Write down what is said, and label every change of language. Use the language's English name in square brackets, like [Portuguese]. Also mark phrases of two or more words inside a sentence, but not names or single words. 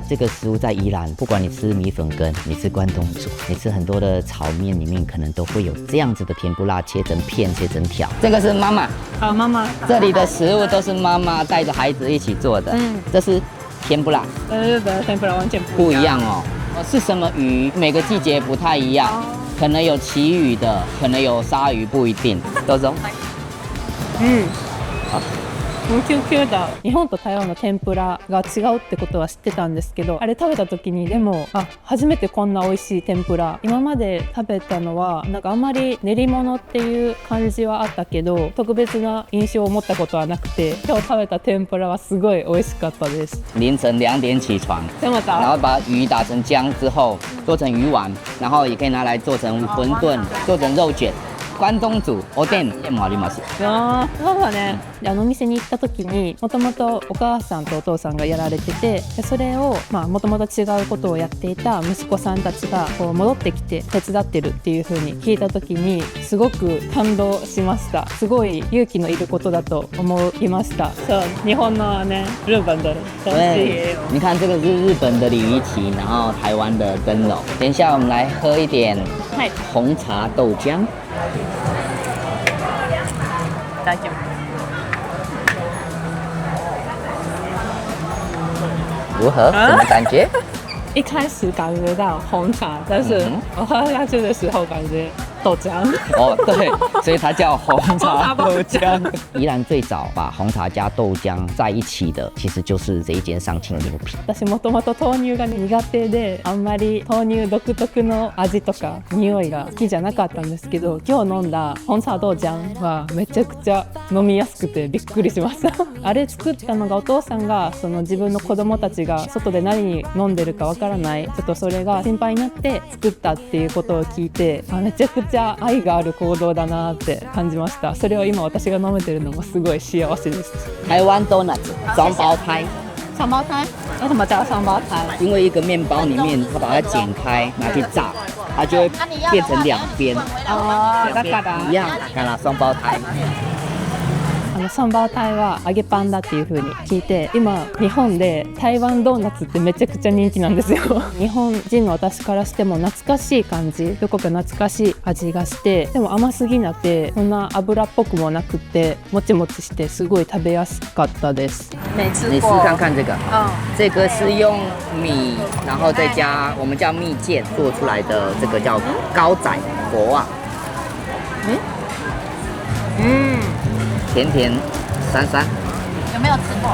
[Chinese] 这个食物在宜兰，不管你吃米粉羹，你吃关东煮，你吃很多的炒面里面，可能都会有这样子的甜不辣，切成片、切成条。这个是妈妈。妈妈，这里的食物都是妈妈带着孩子一起做的。这是甜不辣，跟日本的天ぷら完全不一样哦。是什么鱼？每个季节不太一样，可能有旗鱼的，可能有鲨鱼，不一定。 [Japanese] どうぞ。キュンキュンだ。日本と台湾の天ぷらが違うってことは知ってたんですけど、あれ食べた時にでも初めてこんな美味しい天ぷら。今まで食べたのはなんかあんまり練り物っていう感じはあったけど、特別な印象を持ったことはなくて、今日食べた天ぷらはすごい美味しかったです。 [Chinese] 凌晨2点起床，这么早？然后把鱼打成浆之后，做成鱼丸，然后也可以拿来做成馄饨，做成肉卷。 [Japanese] 关東煮、おでんもあります。そうだね。お店に行った時にもともとお母さんとお父さんがやられてて、それをもともと違うことをやっていた息子さんたちがこう戻ってきて手伝ってるっていう風に聞いた時にすごく感動しました。すごい勇気のいることだと思いました。そう、日本のね、 [Chinese] 日本的东西也有。你看这个是日本的鲤鱼旗，然后台湾的灯笼。等一下我们来喝一点红茶豆浆。 [Japanese] 大丈夫。 [Chinese] 如何？什么感觉？一开始感觉到红茶，但是我喝下去的时候感觉豆浆。哦，对，所以它叫红茶豆浆。宜兰最早把红茶加豆浆在一起的，其实就是这一间上清牛皮。 [Japanese] 私もともと豆乳が苦手で、あんまり豆乳独特の味とか匂いが好きじゃなかったんですけど、今日飲んだ紅茶豆漿はめちゃくちゃ飲みやすくてびっくりしました。あれ作ったのがお父さんがその自分の子供たちが外で何飲んでるかわからない、ちょっとそれが心配になって作ったっていうことを聞いて、めちゃくちゃ愛がある行動だなって感じました。それを今私が飲めてるのもすごい幸せです。 [Chinese] 台湾 donuts 双胞胎。双胞胎？为什么叫双胞胎？因为一个面包里面，它把它剪开拿去炸，它就会变成2边。 [Japanese] 哦，だから [Chinese] 一样，看啦，双胞胎。 [Japanese] 双胞胎は揚げパンだっていう風に聞いて、今日本で台湾ドーナツってめちゃくちゃ人気なんですよ。日本人の私からしても懐かしい感じ、どこか懐かしい味がして、でも甘すぎなくてそんな油っぽくもなくて、もちもちしてすごい食べやすかったです。 [Chinese] 你试看看这个，这个是用米，然后再加我们叫蜜饯做出来的，这个叫高仔果啊。甜甜酸酸。有没有吃过？